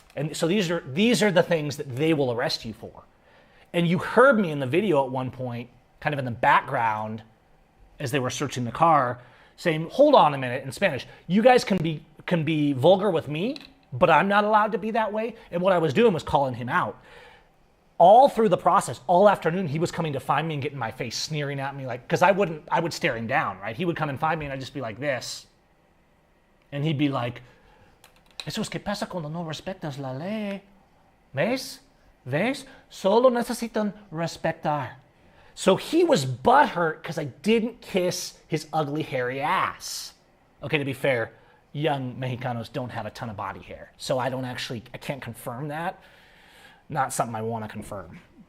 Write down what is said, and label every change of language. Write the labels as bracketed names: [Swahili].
[English] And so these are the things that they will arrest you for. And you heard me in the video at one point, kind of in the background, as they were searching the car, saying, hold on a minute, in Spanish. You guys can be vulgar with me, but I'm not allowed to be that way. And what I was doing was calling him out. All through the process, all afternoon, he was coming to find me and get in my face, sneering at me, like, because I would stare him down, right? He would come and find me and I'd just be like this. And he'd be like, [Spanish] eso es que pasa cuando no respetas la ley. ¿Ves? ¿Ves? Solo necesitan respetar. [English] So he was butthurt because I didn't kiss his ugly, hairy ass. Okay, to be fair, young Mexicanos don't have a ton of body hair. So I can't confirm that. Not something I want to confirm.